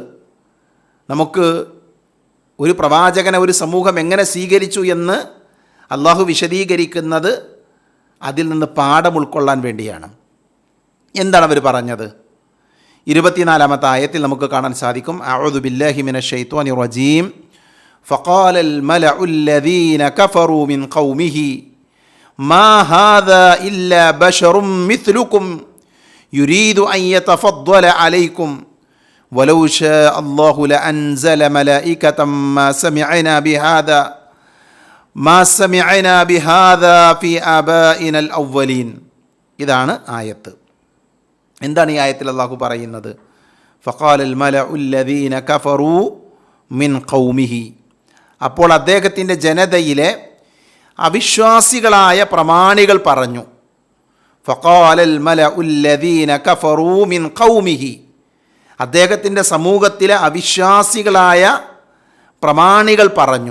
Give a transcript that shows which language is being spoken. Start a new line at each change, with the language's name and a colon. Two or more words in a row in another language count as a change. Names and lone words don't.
Malayalam: നമുക്ക് ഒരു പ്രവാചകനെ ഒരു സമൂഹം എങ്ങനെ സ്വീകരിച്ചു എന്ന് അള്ളാഹു വിശദീകരിക്കുന്നത് അതിൽ നിന്ന് പാഠം ഉൾക്കൊള്ളാൻ വേണ്ടിയാണ്. എന്താണ് അവർ പറഞ്ഞത്? 24-ാമത്തെ ആയത്തിൽ നമുക്ക് കാണാൻ സാധിക്കും.
Arabic: أعوذ بالله من الشيطان الرجيم. فقال الملأ الذين كفروا من قومه ما هذا إلا بشر مثلكم يريد أن يتفضل عليكم ولو شاء الله لأنزل ملائكة ما سمعنا بهذا في آبائنا الأولين.
Malayalam: ഇതാണ് ആയത്ത്. എന്താണ് ഈ ആയത്തിൽ അല്ലാഹു പറയുന്നത്?
Arabic: فقال الملأ الذين كفروا من قومه.
Malayalam: അപ്പോൾ അദ്ദേഹത്തിൻ്റെ ജനതയിലെ അവിശ്വാസികളായ പ്രമാണികൾ പറഞ്ഞു.
Arabic: فقال الملأ الذين كفروا من قومه.
Malayalam: അദ്ദേഹത്തിൻ്റെ സമൂഹത്തിലെ അവിശ്വാസികളായ പ്രമാണികൾ പറഞ്ഞു.